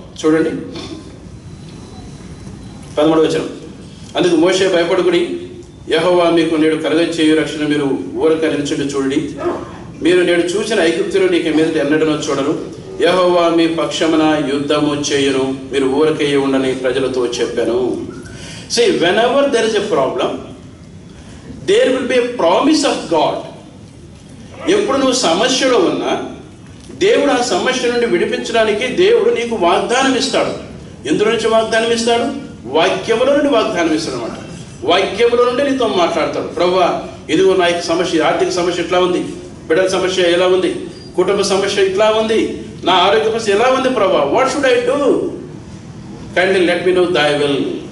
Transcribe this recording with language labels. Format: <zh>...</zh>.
<te>చూడండి 13వ వచనం. అందుకు మోషే భయపడుకుని, యెహోవా మీకు నేడు కలుగ చేయు రక్షణ మీరు ఊరక నిలిచుండి చూడండి. మీరు నేడు చూసిన ఐగుప్తులు నీకు మీదట ఎన్నడనో చూడరు. యెహోవా మీ పక్షమున యుద్ధము చేయును, మీరు ఊరకయ్యి ఉండని ప్రజలతో చెప్పాను.</te> <en>See, whenever there is a problem, there will be a promise of God.</en> <te>ఎప్పుడు నువ్వు సమస్యలో ఉన్నా దేవుడు ఆ సమస్య నుండి విడిపించడానికి దేవుడు నీకు వాగ్దానం ఇస్తాడు. ఎందులో నుంచి వాగ్దానం ఇస్తాడు? వాక్యముల నుండి వాగ్దానం ఇస్తాడు అన్నమాట. వాక్యముల నుండి నీతో మాట్లాడతాడు. ప్రభువా, ఇదిగో నా యొక్క సమస్య, ఆర్థిక సమస్య ఇట్లా ఉంది, బిడ్డల సమస్య ఎలా ఉంది, కుటుంబ సమస్య ఇట్లా ఉంది, నా ఆరోగ్య సమస్య ఎలా ఉంది ప్రభువా,</te> <en>What should I do, kindly let me know thy will.</en>